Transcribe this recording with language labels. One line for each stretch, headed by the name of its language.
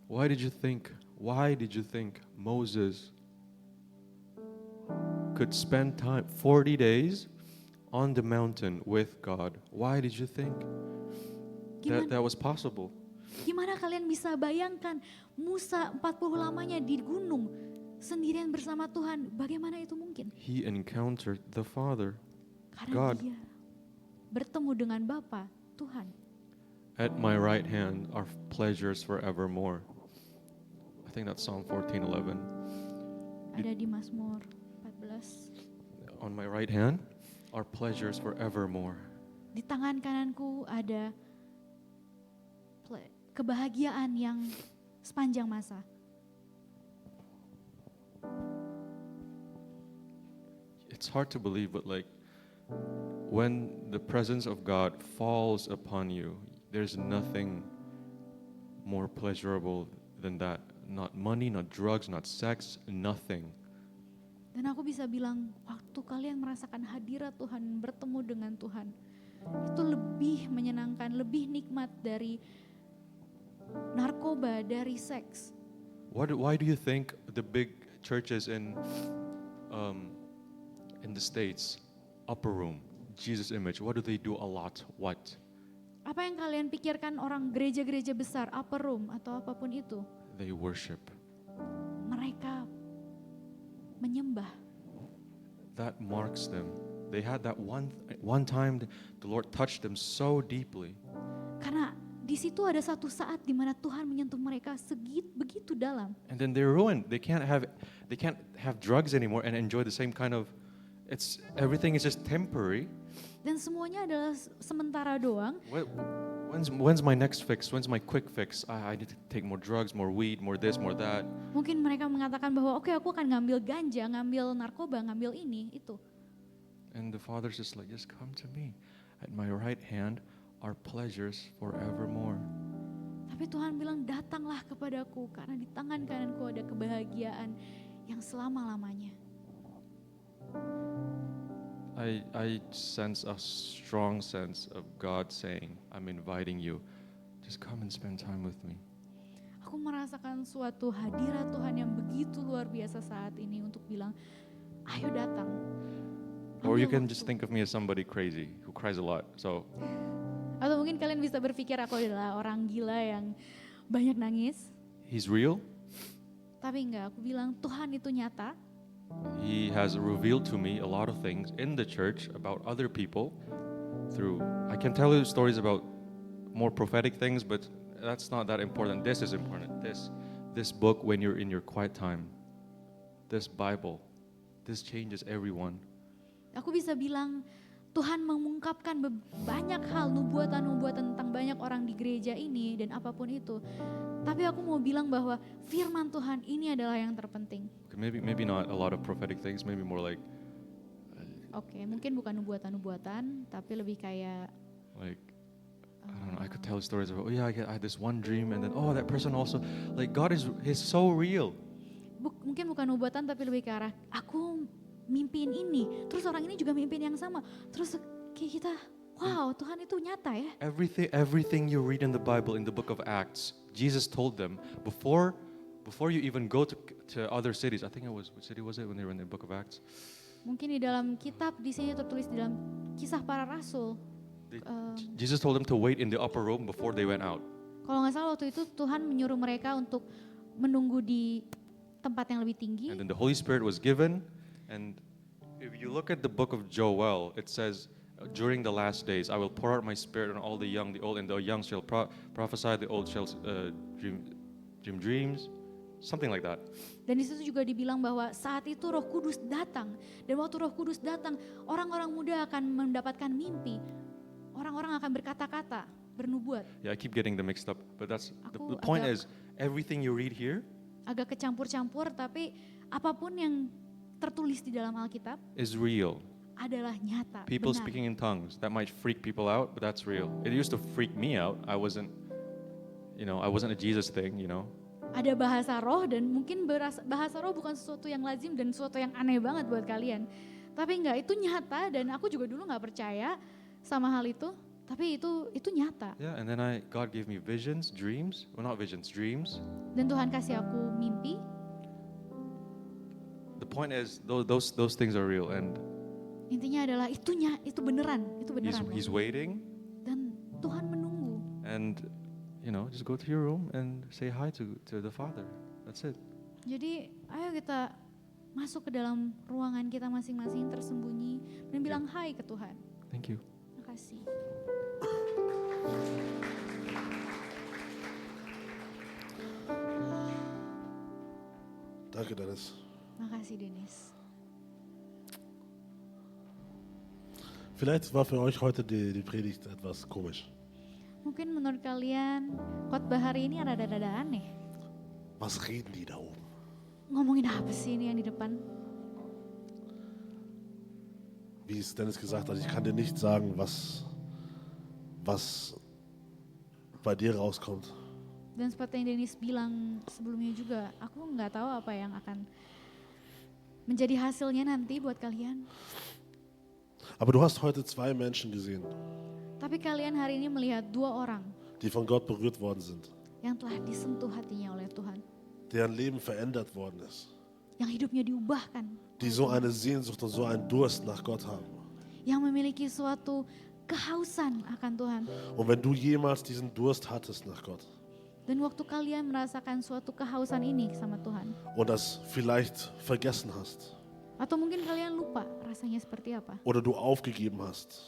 English: Why did you think Moses could spend time 40 days on the mountain with God? Why did you think that was possible?
Indonesian: Gimana kalian bisa bayangkan Musa 40 lamanya di gunung sendirian bersama Tuhan? Bagaimana itu mungkin?
English: He encountered the Father,
Indonesian: Karena
English: God.
Indonesian: dia bertemu dengan Bapa, Tuhan.
English: At my right hand are pleasures forevermore. I think that's Psalm 14:11.
Indonesian: Ada di Mazmur 14.
English: On my right hand are pleasures forevermore.
Indonesian: Di tangan kananku ada kebahagiaan yang sepanjang masa.
English: It's hard to believe, but like when the presence of God falls upon you, there's nothing more pleasurable than that. Not money, not drugs, not sex, nothing.
Indonesian: Dan aku bisa bilang, waktu kalian merasakan hadirat Tuhan, bertemu dengan Tuhan, itu lebih menyenangkan, lebih nikmat dari narkoba, dari seks.
English: Why do you think the big churches in the States, upper room, Jesus image, what do they do a lot? What?
Indonesian: Apa yang kalian pikirkan orang gereja-gereja besar, upper room atau apapun itu?
English: They worship.
Indonesian: Mereka menyembah.
English: That marks them. They had that one time the Lord touched them so deeply.
Indonesian: Karena di situ ada satu saat di mana Tuhan menyentuh mereka begitu dalam.
English: And then they're ruined. They can't have drugs anymore and enjoy the same kind of. Everything is just temporary.
Indonesian: Dan semuanya adalah sementara doang.
English: When's my next fix? When's my quick fix? I need to take more drugs, more weed, more this, more that.
Indonesian: Mungkin mereka mengatakan bahwa oke, aku akan ngambil ganja, ngambil narkoba, ngambil ini, itu.
English: And the Father's just like, just come to me. At my right hand are pleasures forevermore.
Indonesian: Tapi Tuhan bilang, datanglah kepadaku karena di tangan kananku ada kebahagiaan yang selama-lamanya.
English: I sense a strong sense of God saying, I'm inviting you to just come and spend time with me.
Indonesian: Aku merasakan suatu hadirat Tuhan yang begitu luar biasa saat ini untuk bilang, ayo datang.
English: Or you
Indonesian: Ambil
English: can just
Indonesian: waktu.
English: think of me as somebody crazy who cries a lot. So
Indonesian: Atau mungkin kalian bisa berpikir aku adalah orang gila yang banyak nangis.
English: he's real.
Indonesian: Tapi enggak, aku bilang Tuhan itu nyata.
English: He has revealed to me a lot of things in the church about other people through, I can tell you stories about more prophetic things, but that's not that important. This is important. This book when you're in your quiet time. This Bible. This changes everyone.
Indonesian: Aku bisa bilang Tuhan mengungkapkan banyak hal, nubuatan-nubuatan tentang banyak orang di gereja ini dan apapun itu. Tapi aku mau bilang bahwa firman Tuhan ini adalah yang terpenting.
English: Okay, maybe not a lot of prophetic things, maybe more like
Indonesian: Oke, mungkin bukan nubuatan-nubuatan, tapi lebih kayak
English: I don't know, I could tell stories about, oh yeah, I had this one dream and then, oh, that person also, like God is so real.
Indonesian: mungkin bukan nubuatan tapi lebih ke arah aku mimpiin ini, terus orang ini juga mimpiin yang sama, terus kayak kita, wow, Tuhan itu nyata ya.
English: Everything you read in the Bible, in the book of Acts, Jesus told them before you even go to other cities. I think it was, which city was it when they were in the book of Acts?
Indonesian: Mungkin di dalam kitab di sini tertulis di dalam Kisah Para Rasul.
English: Jesus told them to wait in the upper room before they went out.
Indonesian: Kalau nggak salah waktu itu Tuhan menyuruh mereka untuk menunggu di tempat yang lebih tinggi.
English: And then the Holy Spirit was given. And if you look at the book of Joel, it says, during the last days, I will pour out my spirit on all the young, the old, and the young shall prophesy, the old shall dream dreams, something like that.
Indonesian: Dan di situ juga dibilang bahwa saat itu Roh Kudus datang. Dan waktu Roh Kudus datang, orang-orang muda akan mendapatkan mimpi. Orang-orang akan berkata-kata, bernubuat.
English: Yeah, I keep getting them mixed up, but that's the
Indonesian: Aku
English: point
Indonesian: agak-
English: is everything you read here
Indonesian: Agak kecampur-campur, tapi apapun yang tertulis di dalam Alkitab
English: is real.
Indonesian: adalah nyata,
English: People
Indonesian: benar.
English: speaking in tongues, that might freak people out, but that's real. It used to freak me out. I wasn't a Jesus thing,
Indonesian: Ada bahasa roh dan mungkin bahasa roh bukan sesuatu yang lazim dan sesuatu yang aneh banget buat kalian. Tapi enggak, itu nyata dan aku juga dulu nggak percaya sama hal itu. Tapi itu nyata.
English: Yeah, and then God gave me visions, dreams. Well, not visions, dreams.
Indonesian: Dan Tuhan kasih aku mimpi.
English: The point is, those things are real, and
Indonesian: Intinya adalah itu beneran, itu beneran.
English: He's waiting,
Indonesian: Dan Tuhan menunggu.
English: and just go to your room and say hi to the Father. That's it.
Indonesian: Jadi ayo kita masuk ke dalam ruangan kita masing-masing tersembunyi dan bilang hai ke Tuhan.
English: Thank you.
Indonesian: Terima kasih.
German: Danke, Dennis.
Indonesian: Makasih Dennis.
German: Vielleicht war für euch heute die Predigt etwas komisch.
Indonesian: Mungkin menurut kalian khotbah hari ini rada-rada aneh.
German: Was reden die da oben?
Indonesian: Ngomongin apa sih ini yang di depan?
German: Wie es Dennis gesagt hat, ich kann dir nicht sagen, was bei dir rauskommt.
Indonesian: Dan seperti yang Dennis bilang sebelumnya juga, aku nggak tahu apa yang akan menjadi hasilnya nanti buat kalian.
German: Aber du hast heute 2 Menschen gesehen,
Indonesian: Tapi kalian hari ini melihat 2 orang
German: die von Gott berührt worden sind,
Indonesian: yang telah disentuh hatinya oleh Tuhan.
German: deren Leben verändert worden ist,
Indonesian: Yang hidupnya diubahkan.
German: die so eine Sehnsucht und so einen Durst nach Gott haben.
Indonesian: Yang memiliki suatu kehausan akan Tuhan.
German: Und wenn du jemals diesen Durst hattest nach Gott
Indonesian: Dan waktu kalian merasakan suatu kehausan ini sama Tuhan.
German: und das vielleicht vergessen hast
Indonesian: Atau mungkin kalian lupa rasanya seperti apa.
German: oder du aufgegeben hast,